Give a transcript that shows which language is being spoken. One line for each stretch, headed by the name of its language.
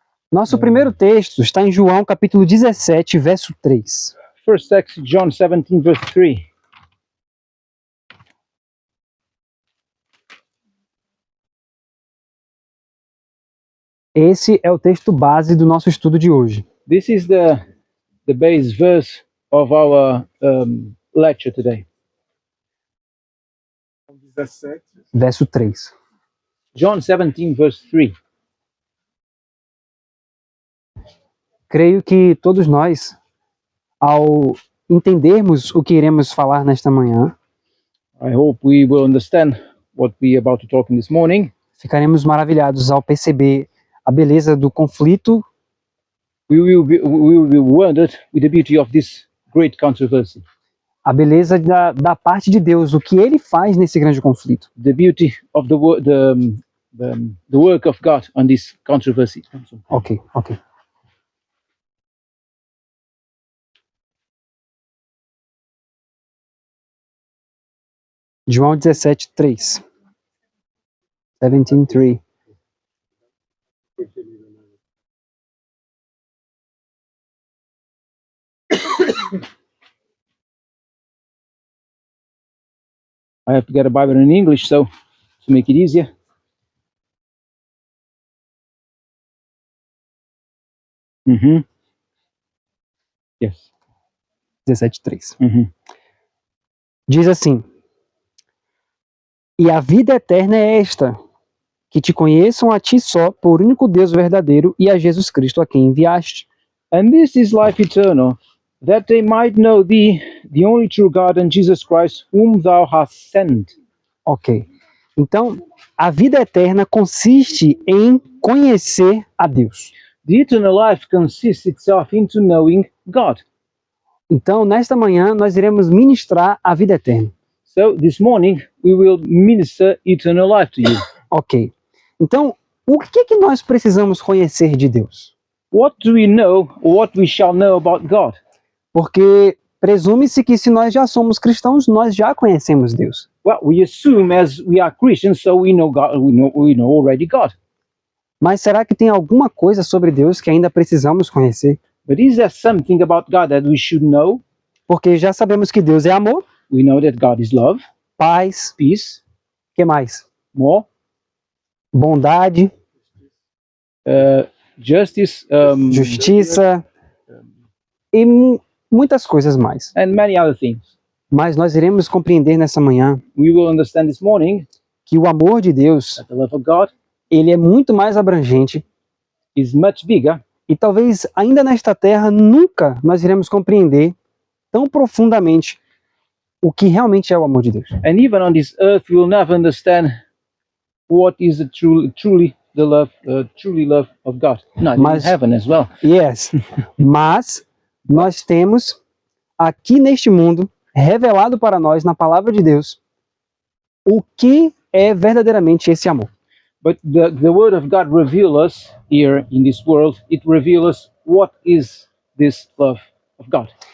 Portuguese: Nosso primeiro texto está em João capítulo 17, verso 3.
English: First text, John 17, verse 3.
Portuguese: Esse é o texto base do nosso estudo de hoje.
English: This is the base verse of our lecture today.
Portuguese: Verso 3.
English: John 17, verse 3.
Portuguese: Creio que todos nós, ao entendermos o que iremos falar nesta manhã,
English: I hope we will understand what we are about to talk in this morning.
Portuguese: Ficaremos maravilhados ao perceber a beleza do conflito.
English: We will be wondered with the beauty of this great controversy.
Portuguese: A beleza da parte de Deus, o que Ele faz nesse grande conflito.
English: The beauty of the work of God on this controversy. Ok.
Portuguese: João 17, 3. 17, 3.
English: I have to get a Bible in English, so to make it easier. Yes. 17, 3.
Portuguese: Diz assim: E a vida eterna é esta, que te conheçam a ti só, por único Deus verdadeiro, e a Jesus Cristo a quem enviaste.
English: And this is life eternal, that they might know thee, the only true God, and Jesus Christ, whom thou hast sent. Ok.
Portuguese: Então, a vida eterna consiste em conhecer a Deus.
English: The eternal life consists itself into knowing God.
Portuguese: Então, nesta manhã, nós iremos ministrar a vida eterna.
English: So, this morning, we will minister eternal life to you. Ok.
Portuguese: Então, o que é que nós precisamos conhecer de Deus?
English: What do we know, or what we shall know about God?
Portuguese: Porque presume-se que se nós já somos cristãos, nós já conhecemos Deus.
English: Well, we assume as we are Christians, so we know God, we know already God.
Portuguese: Mas será que tem alguma coisa sobre Deus que ainda precisamos conhecer?
English: But is there something about God that we should know?
Portuguese: Porque já sabemos que Deus é amor,
English: We know that God is love,
Portuguese: paz,
English: peace,
Portuguese: que mais?
English: more,
Portuguese: Bondade,
English: justice,
Portuguese: justiça e muitas coisas mais.
English: and many other things.
Portuguese: Mas nós iremos compreender nessa manhã
English: We will understand this morning
Portuguese: que o amor de Deus,
English: that the love of God
Portuguese: ele é muito mais abrangente
English: is much bigger,
Portuguese: e talvez ainda nesta terra nunca nós iremos compreender tão profundamente o que realmente é o amor de Deus.
English: and even on this earth we will never understand what is the truly love of God. No, in
Portuguese: Mas-
English: heaven as well. Yes.
Portuguese: Mas nós temos aqui neste mundo revelado para nós na palavra de Deus o que é verdadeiramente esse amor.
English: But the word of God reveals us here in this world. It reveals us what is this love of God.